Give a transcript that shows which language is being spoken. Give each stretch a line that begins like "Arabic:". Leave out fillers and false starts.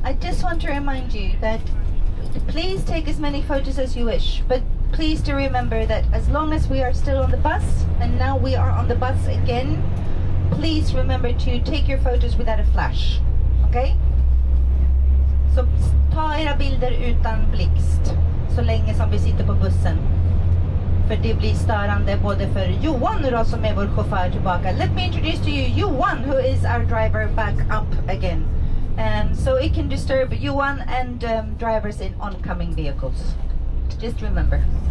English: I just want to remind you that please take as many photos as you wish, but please do remember that as long as we are still on the bus, and now we are on the bus again, please remember to take your photos without a flash. Okay?
Swedish: Så ta era inga bilder utan blixt så länge som vi sitter på bussen. För det blir störande både för Johan då, som är vår chaufför tillbaka.
English: Let me introduce to you Johan, who is our driver back up again. So it can disturb Johan and drivers in oncoming vehicles. Just remember.